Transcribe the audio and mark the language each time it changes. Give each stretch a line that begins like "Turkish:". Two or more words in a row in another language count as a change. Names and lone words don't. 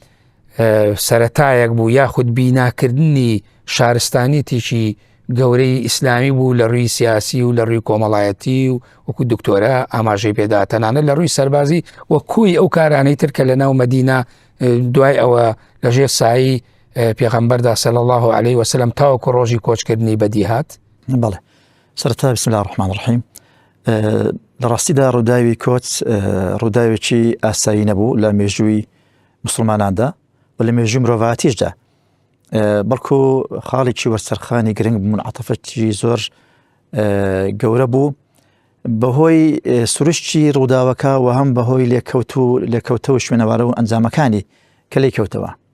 Central Kurdish: سەرەتایەک بوو یاخود بیناکردنی شارستانیتێکی گەورەی ئیسلامی بوو لە ڕووی سیاسی و لە ڕووی کۆمەڵایەتی و وەکو دکتۆرە ئاماژەی پێدا تەنانەت لە ڕووی سەربازی وە کوی ئەو کارانەی تر کە لە ناو مەدینە دوای ئەوە لەژێر سایی پێغەمبەردا
Arabic: صلی الله عليه وسلم
Central Kurdish: تاوەکو ڕۆژی کۆچکردنی بەدی هات. بەڵێ سەرەتا
Arabic: بسم الله الرحمن الرحیم
Central Kurdish: لە ڕاستیدا ڕووداوی کۆچ ڕووداوێکی ئاسایی نەبوو لە مێژووی مسلماناندا و لە مێژووی مرۆڤایەتیشدا بەڵکو خاڵێکی وەرسەرخانی گرنگ بوو عەتەفێکی زۆر گەورە بوو بەهۆی سروشتی ڕووداوەکە و هەم بەهۆی لێکەوتەوە شوێنەوارە و ئەنجامەکانی کە لێکەوتەوە